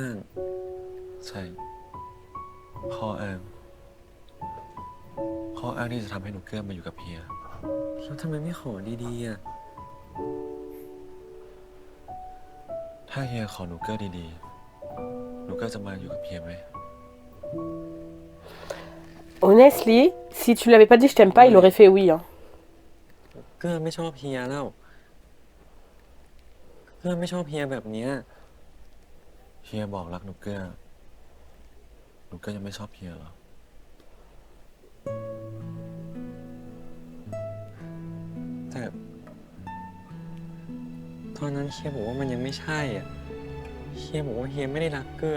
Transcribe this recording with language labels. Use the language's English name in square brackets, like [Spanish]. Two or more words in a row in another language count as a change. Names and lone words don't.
[Thai] ใช่ พ่ออ้างที่จะทำให้หนูเกื้อมาอยู่กับเฮีย แล้วทำไมไม่ขอดีๆอะ ถ้าเฮียขอหนูเกื้อดีๆ หนูเกื้อจะมาอยู่กับเฮียไหม [English] Honestly, [French] si tu lui avais pas dit je t'aime pas, il aurait fait oui. Hein. [Thai] เกื้อไม่ชอบเฮียแล้วเกื้อไม่ชอบเฮียแบบเนี้ย เฮียบอกรักหนูเกื้อ หนูเกื้อยังไม่ชอบเฮียเหรอ แต่ตอนนั้นเฮียบอกว่ามันยังไม่ใช่อ่ะเฮียบอกว่าเฮียไม่ได้รักเกื้อ